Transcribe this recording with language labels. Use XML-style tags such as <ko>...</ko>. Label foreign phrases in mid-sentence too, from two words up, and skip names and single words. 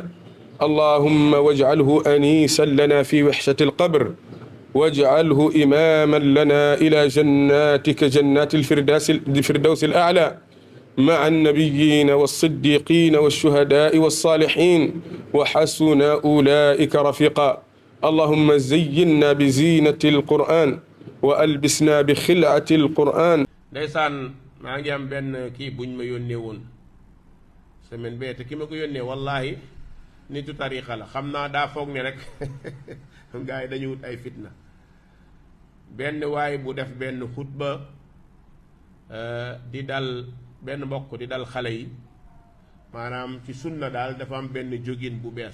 <ar>اللهم واجعله أنيسا لنا في وحشة القبر، واجعله إماما لنا إلى جناتك جنات الفردوس الأعلى مع النبيين والصديقين والشهداء والصالحين وحسن أولئك رفيقا. اللهم زينا بزينة القرآن وألبسنا بخلعة القرآن.</ar> <wo>ndeysaan maa ngi am benn kii buñ ma yónnee woon semaine bee te ki ma ko yónnee wallahi nitu tarixa la, xam naa daa foog ne rek gaa yi dañu wut ay fitna. benn waay bu def benn xutba di dal benn mbokk di dal xale yi, maanaam ci sunna daal dafa am benn jógin bu bees.</wo>